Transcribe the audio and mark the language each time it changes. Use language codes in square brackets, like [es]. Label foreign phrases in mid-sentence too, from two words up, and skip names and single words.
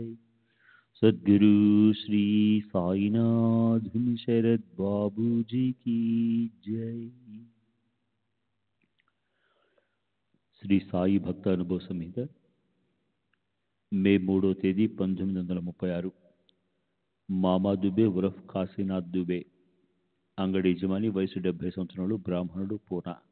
[hi] सद्गुरु श्री साईनाथ शरद बाबू जी की जय। [te] శ్రీ సాయి భక్త అనుభవ సంహిత మే 3వ తేదీ 1936. మామా దుబే ఉరఫ్ కాశీనాథ్ దుబే, అంగడి యజమాని, వయసు 70 సంవత్సరాలు, బ్రాహ్మణుడు, పూనా.